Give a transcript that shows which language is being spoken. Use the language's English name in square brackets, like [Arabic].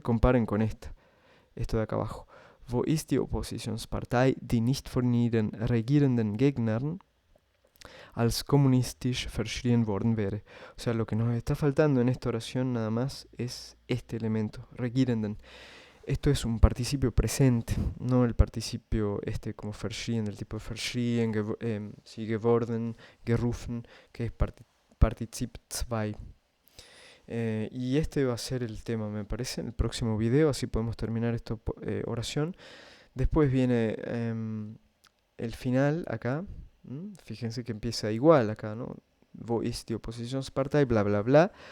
[Spanish] Comparen con esto de acá abajo. [German] Wo ist die Oppositionspartei, die nicht von ihren regierenden Gegnern als kommunistisch verschrien worden wäre? [Spanish] O sea, lo que nos está faltando en esta oración nada más es este elemento, regierenden. Esto es un participio presente, no el participio como verschrien, del tipo verschrien, sí, geworden, gerufen, que es Partizip 2. Y este va a ser el tema, me parece, en el próximo video, así podemos terminar esta oración. Después viene el final acá. Fíjense que empieza igual acá, ¿no? [German] wo ist die Oppositionspartei, bla, bla, bla.